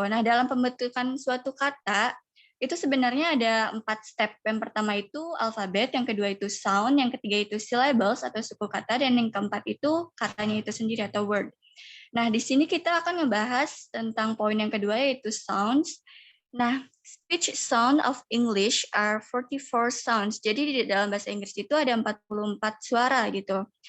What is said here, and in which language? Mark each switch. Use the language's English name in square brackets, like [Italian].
[Indonesian] Nah, dalam pembentukan suatu kata, itu sebenarnya ada 4 step. Yang pertama itu alfabet, yang kedua itu sound, yang ketiga itu syllables atau suku kata, dan yang keempat itu katanya itu sendiri atau word. Nah, di sini kita akan ngebahas tentang poin yang kedua yaitu sounds. [English] Nah, speech sound of English are 44 sounds. [Indonesian] Jadi di dalam bahasa Inggris itu ada 44 suara gitu.